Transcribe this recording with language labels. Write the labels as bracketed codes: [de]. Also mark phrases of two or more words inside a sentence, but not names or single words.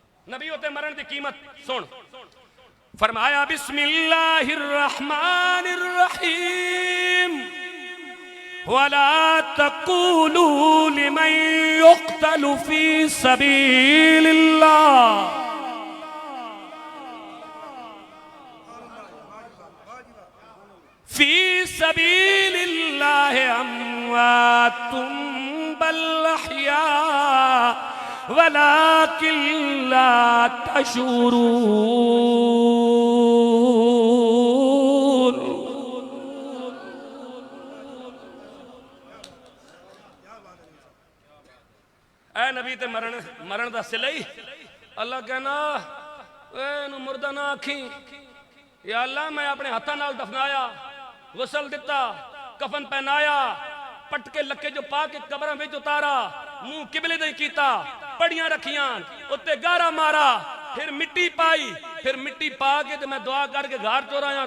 [pa] نبی ہوندے مرن دی قیمت سن. [ar] فرمایا بسم الله الرحمن الرحيم ولا تقولوا لمن يقتل في سبيل الله في سبيل الله أموات بل أحياء ولكن لا تشعرون. [pa] اے نبی تے مرن دا صلہ ہی اللہ کہنا اینوں مردہ نہ آکھی, [ar] يا الله [pa] میں اپنے ہتھاں نال دفنایا، غسل دتا، کفن پہنایا، پٹکے لکے جو پا کے قبراں وچ اتارا، منہ قبلے دے کیتا، پھٹیاں رکھیاں، اتے گارا مارا، فیر مٹی پائی، فیر مٹی پا کے تے میں دعا کر کے گھر چوڑایا.